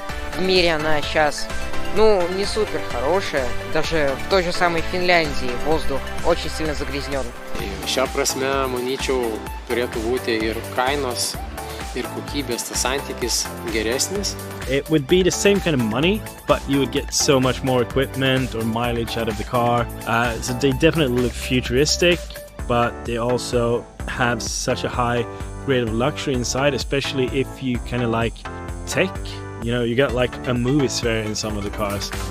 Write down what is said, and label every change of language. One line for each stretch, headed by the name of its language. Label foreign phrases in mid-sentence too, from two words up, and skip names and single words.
Russian: В мире она сейчас, не супер хорошая. Даже в той же самой Финляндии воздух очень сильно загрязнен.
Lithuanian: Šia prasme, manyčiau, turėtų būti ir kainos, ir kokybės tas santykis geresnis.
English: It would be the same kind of money, but you would get so much more equipment or mileage out of the car. So they definitely look futuristic, but they also have such a high grade of luxury inside, especially if you kind of like tech. You got like a movie sphere in some of the cars.